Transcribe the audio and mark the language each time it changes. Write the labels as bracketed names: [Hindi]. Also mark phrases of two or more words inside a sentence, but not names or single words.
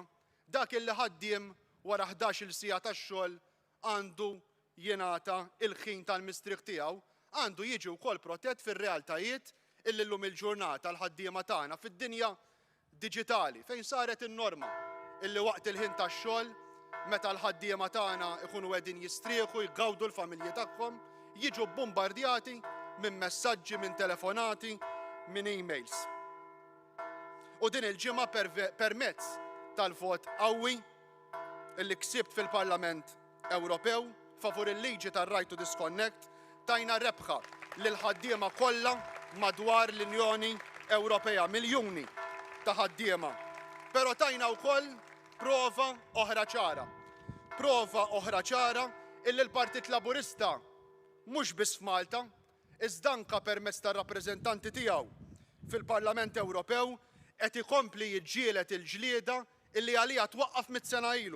[Maltese] dak illi ħaddiem wara 11-il siegħa tax-xogħol għandu jingħata il-ħin tal-mistrieħ tiegħu, għandu jiġi wkoll protett fir-realtajiet illi llum il-ġurnata l-ħaddiema tagħna fid-dinja diġitali fejn saret in-norma illi waqt il-ħin tax-xogħol meta l-ħaddiema tagħna ikunu qegħdin jistrieħu jgawdu l-familji tagħhom jiġu bombardjati minn messaġġi, minn telefonati, minn emails. U din il-ġimgħa permezz tal-vot qawwi illi ksibt fil-Parlament Ewropew favur il-liġi tar- [English] right to disconnect [Maltese] tajna rebħa lil ħaddiema kollha madwar l-Unjoni Ewropea, miljuni ta' ħaddiema. Però tajna wkoll prova oħra ċara illi l-Partit Laburista mhux biss f'Malta, iżda anke permezz tar-rappreżentanti tiegħu fil-Parlament Ewropew qed ikompli jiġġieled il-ġlieda illi għaliha twaqqaf mit-sena ilu.